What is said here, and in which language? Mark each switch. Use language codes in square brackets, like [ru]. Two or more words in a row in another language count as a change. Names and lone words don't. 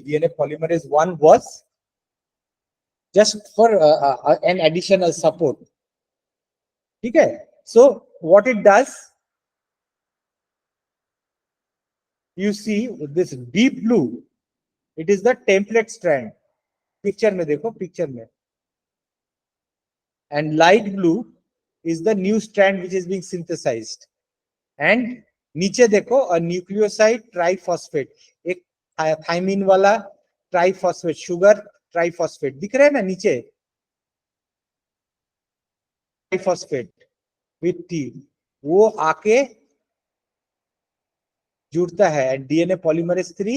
[en] DNA polymerase 1 was just for an additional support. Okay. So what it does, you see this deep blue, it is the template strand. [hi] Picture में देखो, picture में. [en] And light blue is the new strand which is being synthesized. And [hi] नीचे देखो [en] a nucleoside triphosphate, [hi] एक थाइमिन वाला ट्राइफॉस्फेट, [en] sugar triphosphate [hi] दिख रहा है ना नीचे, [en] triphosphate with T, [hi] वो आके जुड़ता है [en] DNA polymerase 3.